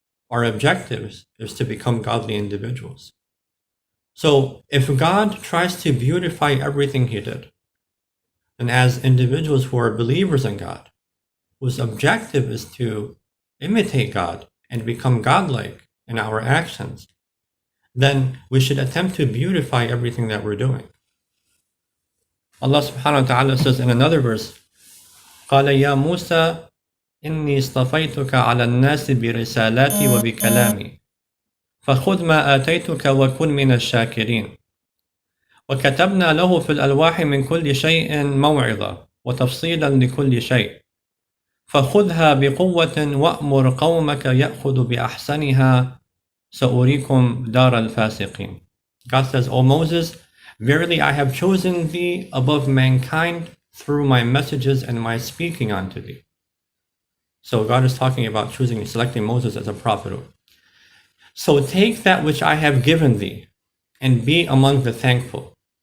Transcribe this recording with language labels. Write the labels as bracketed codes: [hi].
[en] Our objective is to become godly individuals. So if God tries to beautify everything He did, then as individuals who are believers in God, whose objective is to imitate God and become godlike in our actions, then we should attempt to beautify everything that we're doing. [ar] Allah subhanahu wa ta'ala says in another verse, قَالَ يَا مُوسَى إِنِّي اصْطَفَيْتُكَ عَلَى النَّاسِ بِرِسَالَاتِي وَبِكَلَامِي فَخُذْ مَا آتَيْتُكَ وَكُنْ مِنَ الشَّاكِرِينَ وكتبنا له في الألواح من كل شيء موعظة وتفصيلا لكل شيء فخذها بقوة وأمر قومك يأخذ بأحسنها سأريكم دار الفاسقين. [en] God says, O Moses, verily I have chosen thee above mankind through my messages and my speaking unto thee. So God is talking about selecting Moses as a prophet. So take that which I have given thee and be among the thankful.